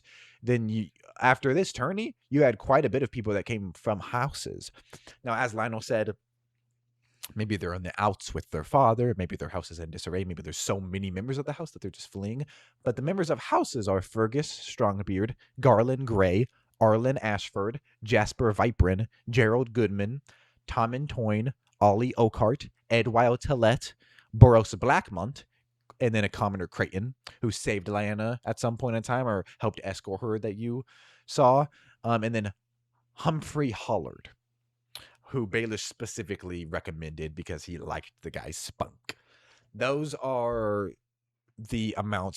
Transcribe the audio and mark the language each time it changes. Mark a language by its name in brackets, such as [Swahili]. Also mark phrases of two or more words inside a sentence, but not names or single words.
[English] Then after this tourney, you had quite a bit of people that came from houses. Now, as Lionel said, maybe they're on the outs with their father. Maybe their house is in disarray. Maybe there's so many members of the house that they're just fleeing. But the members of houses are Fergus Strongbeard, Garland Gray, Arlen Ashford, Jasper Viprin, Gerald Goodman, Tommen Toyne, Ollie Oakart, Edwild Tillett, Boros Blackmont, and then a commoner Creighton, who saved Lyanna at some point in time or helped escort her that you saw. And then Humphrey Hollard, who Baelish specifically recommended because he liked the guy's spunk. Those are the amounts.